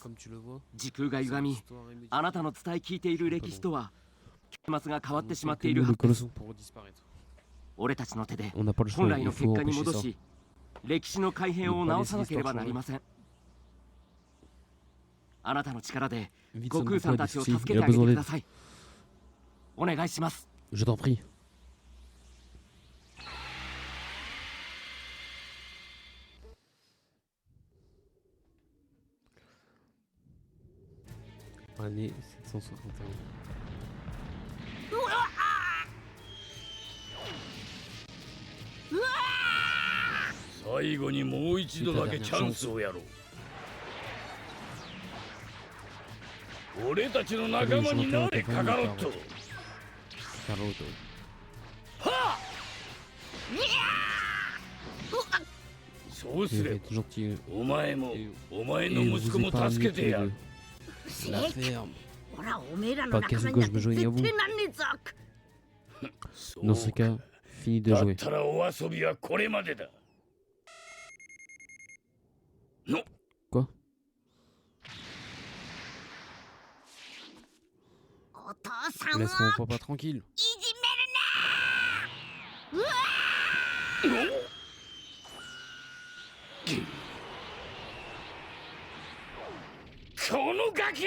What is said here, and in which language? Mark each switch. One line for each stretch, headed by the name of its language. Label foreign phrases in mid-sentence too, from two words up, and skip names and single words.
French: Comme tu le vois,
Japanese: 時空が歪み、
French: l'histoire est modifiée.
Japanese: あなたの伝え聞いている歴史とは結末が変わってしま
French: On
Japanese: ってい
French: sait
Japanese: る
French: que
Japanese: は
French: nous,
Japanese: ず
French: les
Japanese: です。
French: colossaux pourront disparaître.
Japanese: 俺たちの手で
French: On n'a pas le
Japanese: 本
French: choix,
Japanese: 来
French: il
Japanese: の
French: faut
Japanese: 結果に
French: empêcher
Japanese: 戻
French: ça.
Japanese: し、歴史の改変を直さなければなりません。あなたの力で
French: Vite,
Japanese: 悟
French: Son
Japanese: 空さん
French: Goku a
Japanese: た
French: des
Japanese: ちを
French: soucis,
Japanese: 助け
French: il
Japanese: て
French: a
Japanese: あげて
French: besoin
Japanese: くだ
French: d'aide.
Japanese: さい。お願いします。
French: Je t'en prie. Année 761.
Japanese: 最後にもう一度だけチャンスをやろう。俺たちの仲間になれ、カカロット。 Caroto. そうす
French: Il
Japanese: れ
French: est
Japanese: ば
French: gentil.
Japanese: お前も
French: Et,
Japanese: お前
French: et
Japanese: の
French: vous
Japanese: 息子も
French: épargnez
Japanese: 助
French: tous
Japanese: け
French: les
Japanese: てや
French: deux.
Japanese: る。
French: La ferme.
Japanese: ほらおめえらの仲間になんて
French: Pas qu'à ce que je me
Japanese: 絶
French: joigne à
Japanese: 対
French: vous.
Japanese: なんねえぞ。そう
French: Dans ce cas, fini de
Japanese: だっ
French: jouer.
Japanese: たらお遊びはこれまでだ。の
French: Quoi?
Japanese: お父さんを
French: Laisse mon papa tranquille.
Japanese: いじめるな。このガキ